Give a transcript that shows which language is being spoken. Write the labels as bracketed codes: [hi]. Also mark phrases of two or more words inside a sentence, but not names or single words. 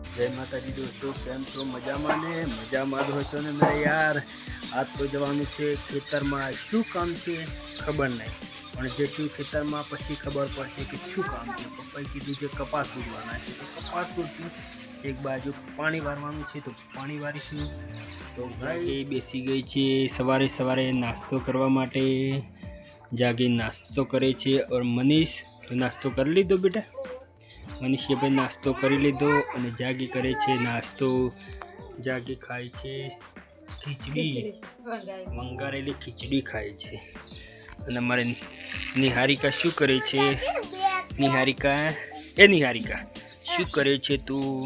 [hi] जय माता दी दोस्तों, [gu] કેમ છો? મજામાં ને મજામાં હો છો ને [hi] मेरे यार। [gu] આજ તો જવાનું છે ખેતરમાં। શું કામ છે ખબર નહીં, પણ જેટલું ખેતરમાં પછી ખબર પડશે કે શું કામ છે। પપ્પાએ કીધું છે કપાસ ઉગવાના છે, તો કપાસ ઉગશું। એક બાજુ પાણી વારવાનું છે તો પાણી વારીશું। તો ભાઈ બેસી ગઈ છે સવારે સવારે નાસ્તો કરવા માટે। જાગી નાસ્તો કરે છે। ઔર મનીષ તો નાસ્તો કર લીધો બેટા? મનીષે ભાઈ નાસ્તો કરી લીધો અને જાગી કરે છે નાસ્તો। જાગી ખાય છે ખીચડી, વંગારેલી ખીચડી ખાય છે। અને અમારે નિહારિકા શું કરે છે? નિહારિકા, એ નિહારિકા શું કરે છે તું?